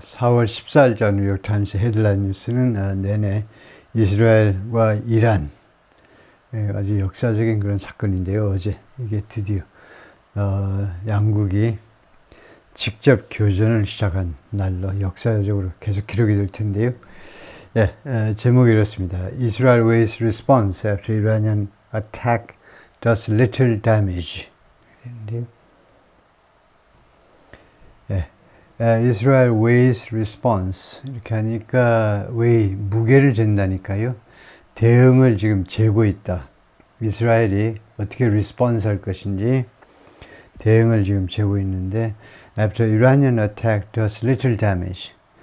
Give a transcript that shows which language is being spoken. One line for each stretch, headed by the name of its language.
Korean: 4월 14일자 뉴욕타임스 헤드라인 뉴스는 내내 이스라엘과 이란, 아주 역사적인 그런 사건인데요. 어제 이게 드디어 양국이 직접 교전을 시작한 날로 역사적으로 계속 기록이 될 텐데요. 예, 제목이 이렇습니다.
English: Israel weighs response after Iranian attack does little damage.
Korean: 예.
English: Israel weighs response
Korean: 이렇게 하니까 weigh 무게를 잰다니까요. 대응을 지금 재고 있다. 이스라엘이 어떻게 response 할 것인지 대응을 지금 재고 있는데
English: after Iranian attack does little damage.